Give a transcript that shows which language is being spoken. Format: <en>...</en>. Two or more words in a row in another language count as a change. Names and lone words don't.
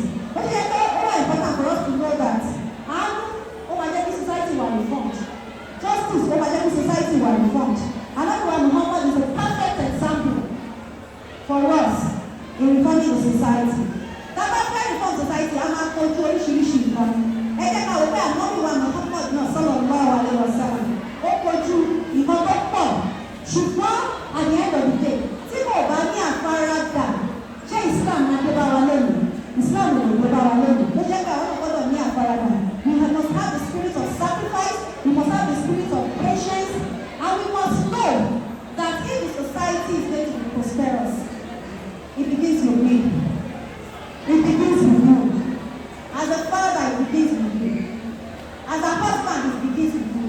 <en>But it is very important for us to know that our society was reformed. Justice over society was reformed. Another Muhammad is a perfect example for us in reforming the society. That after reform society, I'm not going to</en> <yo>oríṣiríṣi nǹkan. Ẹ jẹ́ ká wò pé ànábì wa Muhammad náà</yo> <ar>صلى الله عليه وسلم.</ar> <yo>Ó kojú nǹkan tó pọ̀. Ṣùgbọ́n</yo> <en>at the end of the day,</en> <yo>tí kò bá ní àfaradà, ṣé Islam máa dé bá wa lẹ́nu? Islam ò lè dé bá wa lẹ́nu. Ló jẹ́ pé àwọn ọ̀gbọ́dọ̀ ní àfaradà.</yo> <en>We must have the spirit of sacrifice. We must have the spirit of patience. And we must know that if the society is going to be prosperous, it begins with me. It begins with you. As a father, it begins with you. As a husband, it begins with you.</en>